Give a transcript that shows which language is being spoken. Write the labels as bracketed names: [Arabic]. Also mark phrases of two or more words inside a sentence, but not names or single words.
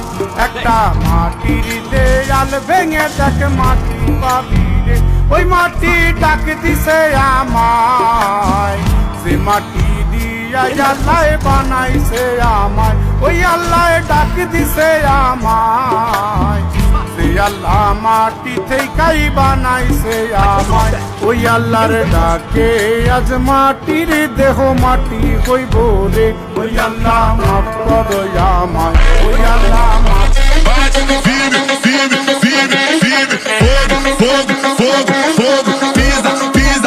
[Bangla] একটা মাটির দেয়াল ভেঙে দেখ মাটি পাবি রে, ওই মাটি ডাক দিছে আমায়, সে মাটি দিয়া আল্লাহ বানাইছে আমায়, ওই আল্লাহ ডাক দিছে আমায়, সে আল্লাহ মাটি থেকেই বানাইছে আমায়। ওই আল্লাহর ডাকে আজ মাটির দেহ মাটি হইব রে, ওই আল্লাহ মাফ করো আমায়, ওই আল্লাহ মাফ। [Portuguese] Firme, firme, firme, firme, fogo, fogo, fogo, fogo, pisa,